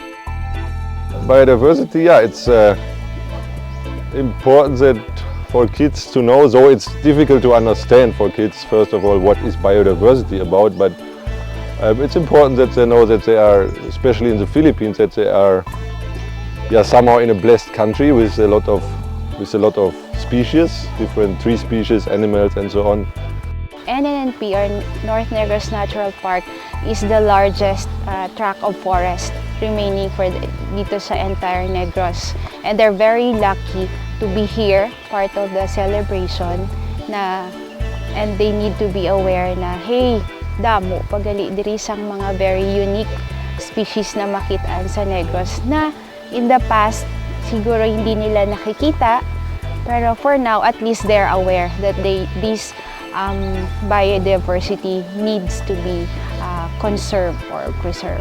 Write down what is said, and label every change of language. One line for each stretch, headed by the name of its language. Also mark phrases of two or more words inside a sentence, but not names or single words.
English: Biodiversity, yeah, it's important that for kids to know, though it's difficult to understand for kids first of all what is biodiversity about, but it's important that they know that they are, especially in the Philippines, that they are somehow in a blessed country with a lot of species, different tree species, animals and so on. NNP, or North Negros Natural Park, is the largest tract of forest remaining for
Filipino: dito sa
English: entire Negros. And they're very lucky to be here, part of the celebration, na and they need to be aware na, hey,
Hiligaynon: damo, pagali diri sang mga
English: very unique species
Hiligaynon: na makitaan sa Negros na
English: in the past,
Filipino: siguro hindi nila nakikita, pero
English: for now, at least they're aware that this biodiversity needs to be conserved or preserved.